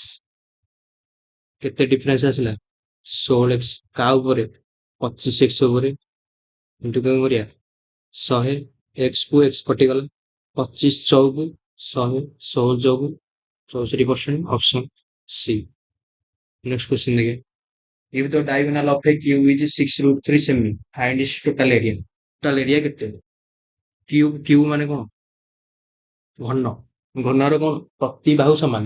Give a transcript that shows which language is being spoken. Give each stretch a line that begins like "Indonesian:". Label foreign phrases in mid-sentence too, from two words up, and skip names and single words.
Odia: କେତେ ଡିଫରେନ୍ସ ଆସିଲା? 16x। କାହା ଉପରେ? 25x ଉପରେ। ଇଣ୍ଟୁ କଣ କରିବା? 100, x କୁ x କଟିଗଲା, 25 ଚଉକୁ 100, 16 ଚଉକୁ 64%,
English: option C. next question
Hindi: देखिए,
English: if the diagonal of a cube is 6√3 सेमी, find its total area। total area
Odia: କେତେ? କ୍ୟୁବ ମାନେ କଣ? ଘନ। ଘନର କଣ? ପ୍ରତି ବାହୁ ସମାନ।